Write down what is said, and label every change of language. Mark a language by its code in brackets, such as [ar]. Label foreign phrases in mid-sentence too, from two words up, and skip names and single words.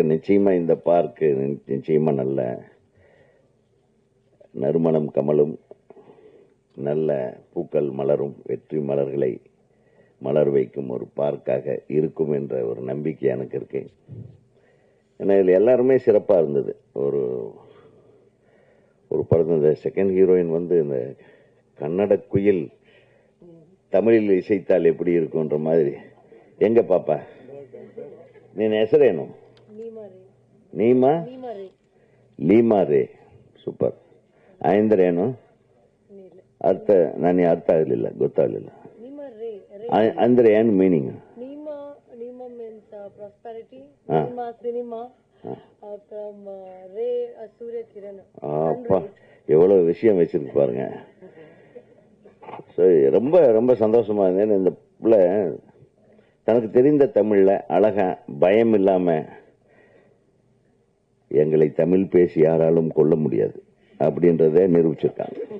[ta] நிச்சயமா இந்த பார்க்கு நிச்சயமா நல்ல நறுமணம் கமலும், நல்ல பூக்கள் மலரும், வெற்றி மலர்களை மலர் வைக்கும் ஒரு பார்க்காக இருக்கும் என்ற ஒரு நம்பிக்கை எனக்கு இருக்கு. ஏன்னா இதில் எல்லாருமே சிறப்பாக இருந்தது. ஒரு படத்தில் இந்த [en] second heroine [ta] வந்து இந்த கன்னட குயில் தமிழில் இசைத்தால் எப்படி இருக்குன்ற மாதிரி. எங்க பாப்பா நீ ಹೆಸರೇನು? [kn] ನೀಮಾ ಲೀಮಾ ರೇ. ಸೂಪರ್. ಅಂದ್ರೆ ಏನು ಅರ್ಥ? ನನಗೆ ಅರ್ಥ ಆಗಲಿಲ್ಲ, ಗೊತ್ತಾಗಲಿಲ್ಲ. ಅಂದ್ರೆ ಏನು ಮೀನಿಂಗ್? [ta] அப்பா எவ்வளவு விஷயம் வச்சிருக்கு பாருங்க. ரொம்ப ரொம்ப சந்தோஷமா இருந்தேன். இந்த பிள்ளை தனக்கு தெரிந்த தமிழ்ல அழகா பயம் இல்லாம எங்களை தமிழ் பேசி யாராலும் கொள்ள முடியாது அப்படின்றத நிரூபிச்சிருக்காங்க.